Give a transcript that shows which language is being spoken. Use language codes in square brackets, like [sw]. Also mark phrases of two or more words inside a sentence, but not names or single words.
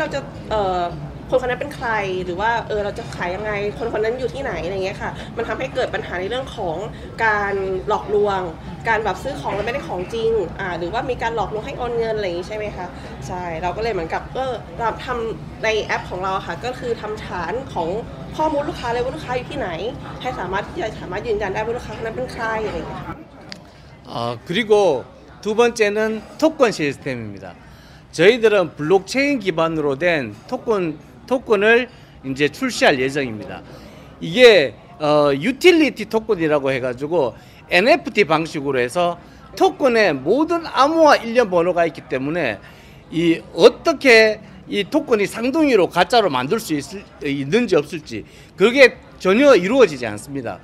[th] จะคนคนนั้นเป็นใครหรือว่าเราจะขายยังไงคนคนนั้นอยู่ที่ไหนอะไรเงี้ยค่ะมันทำให้เกิดปัญหาในเรื่องของการหลอกลวงการแบบซื้อของแล้วไม่ได้ของจริงหรือว่ามีการหลอกลวงให้โอนเงินอะไรอย่างนี้ใช่ไหมคะใช่เราก็เลยเหมือนกับเราทำในแอปของเราค่ะก็คือทำฐานของข้อมูลลูกค้าเลยว่าลูกค้าอยู่ที่ไหนให้สามารถยืนยันได้ว่าลูกค้าคนนั้นเป็นใครอะไรอย่างเงี้ย [ko] 그리고 두 번째는 토큰 시스템입니다. 저희들은 블록체인 기반으로 된 토큰을 이제 출시할 예정입니다. 이게 유틸리티 토큰이라고 해가지고 NFT 방식으로 해서 토큰에 모든 암호화 일련 번호가 있기 때문에 이 어떻게 이 토큰이 쌍둥이로 가짜로 만들 수 있는지 없을지 그게 전혀 이루어지지 않습니다.